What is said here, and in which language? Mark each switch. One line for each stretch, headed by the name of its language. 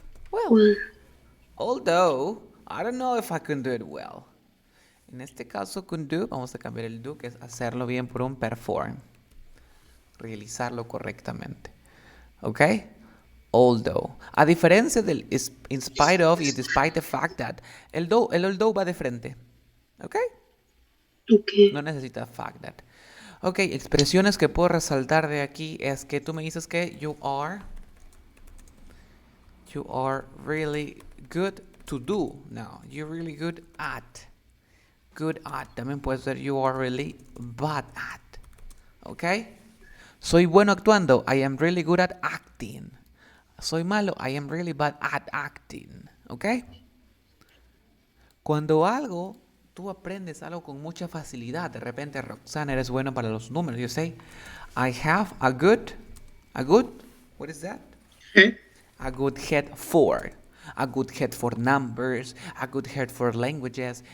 English: Well, although I don't know if I can do it well.
Spanish: En este caso, con do, vamos a cambiar el do, que es hacerlo bien, por un perform. Realizarlo correctamente. ¿Ok? Although. A diferencia del in spite of y
English: despite the fact that,
Spanish: el although va de frente. ¿Ok?
English: Okay.
Spanish: No necesita fact that. Ok, expresiones que puedo resaltar de aquí es que tú me dices que
English: you are really good to do. No, you're really good at. Good at.
Spanish: También puede ser
English: you are really bad at.
Spanish: ¿Ok? Soy bueno actuando.
English: I am really good at acting.
Spanish: Soy malo.
English: I am really bad at acting. ¿Ok?
Spanish: Cuando tú aprendes algo con mucha facilidad. De repente, Roxana, eres bueno para los números.
English: You say, I have a good, what is that? A good head for. A good head for numbers. A good head for languages.